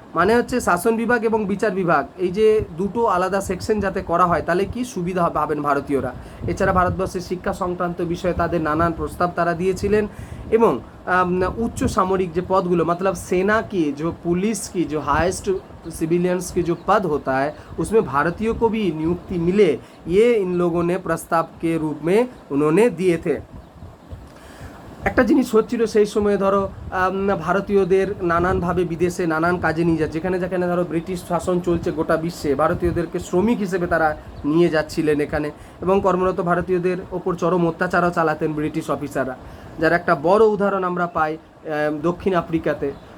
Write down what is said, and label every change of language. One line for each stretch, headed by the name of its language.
Bangla: মানে হচ্ছে শাসন বিভাগ এবং বিচার বিভাগ, এই যে দুটো আলাদা সেকশন যাতে করা হয় তাহলে কি সুবিধা পাবেন ভারতীয়রা। এছাড়া ভারতবর্ষের শিক্ষা সংক্রান্ত বিষয়ে তাদের নানান প্রস্তাব তারা দিয়েছিলেন।
Hindi: এবং उच्च सामरिक जो पदगुलो, मतलब सेना की, जो पुलिस की, जो हाईएस्ट सिविलियंस की जो पद होता है उसमें भारतीयों को भी नियुक्ति मिले, ये इन लोगों ने प्रस्ताव के रूप में उन्होंने दिए थे।
Bangla: একটা জিনিস হচ্ছিল সেই সময়, ধরো ভারতীয়দের নানানভাবে বিদেশে নানান কাজে নিয়ে যাচ্ছে, যেখানে ধরো ব্রিটিশ শাসন চলছে গোটা বিশ্বে, ভারতীয়দেরকে শ্রমিক হিসেবে তারা নিয়ে যাচ্ছিলেন এখানে, এবং কর্মরত ভারতীয়দের ওপর চরম অত্যাচারও চালাতেন ব্রিটিশ অফিসাররা, যার একটা বড় উদাহরণ আমরা পাই দক্ষিণ আফ্রিকাতে।